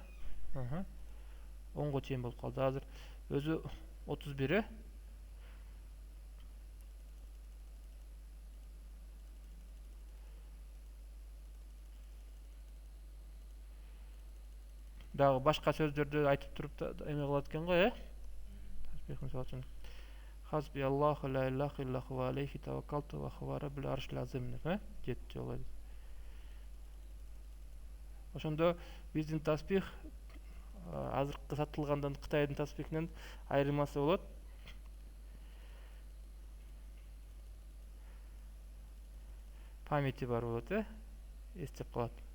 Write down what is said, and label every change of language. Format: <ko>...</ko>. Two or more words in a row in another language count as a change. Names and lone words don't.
<ky>10го чейин болуп калды. Азыр өзү 31, Дагы башка сөздөрдү айтып туруп да эме кылат экен го,</ky> <ar>حسبي الله لا إله إلا هو عليه توكلت وهو رب العرش العظيم</ar> <ky>деп, 7 жолу. Ошондо биздин таспих азыркы сатылгандан Кытайдын таспихинен айырмасы болот. Памяти бар болот, эстеп калат.</ky>